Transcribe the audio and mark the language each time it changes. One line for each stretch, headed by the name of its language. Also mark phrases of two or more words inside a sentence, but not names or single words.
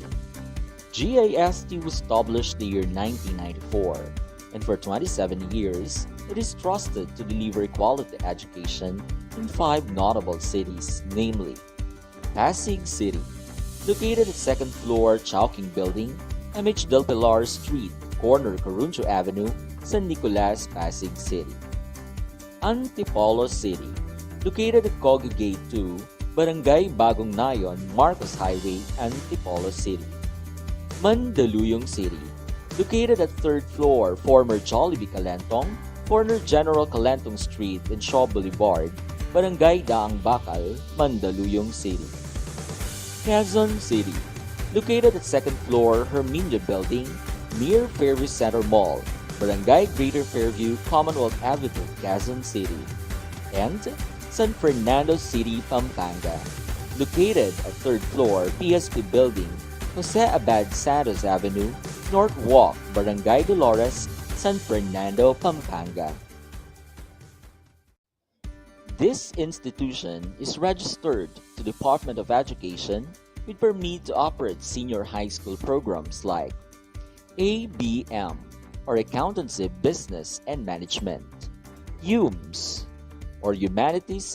English: GIST was established the year 1994, and for 27 years, it is trusted to deliver quality education in 5 notable cities, namely Pasig City, located at 2nd floor Chowking Building, MH Del Pilar Street, corner Coruncho Avenue, San Nicolas, Pasig City. Antipolo City, located at Cogue Gate 2, Barangay Bagong Nayon, Marcos Highway, Antipolo City. Mandaluyong City, located at 3rd floor former Jollibee Calentong, corner General Calentong Street and Shaw Boulevard, Barangay Daang Bakal, Mandaluyong City. Quezon City, located at 2nd floor Herminia Building, near Fairview Center Mall, Barangay Greater Fairview, Commonwealth Avenue, Quezon City. And San Fernando City, Pampanga, located at 3rd floor PSP Building, Jose Abad Santos Avenue, North Walk, Barangay Dolores, San Fernando, Pampanga. This institution is registered to the Department of Education with permit to operate senior high school programs like ABM, or Accountancy, Business and Management, HUMS, or Humanities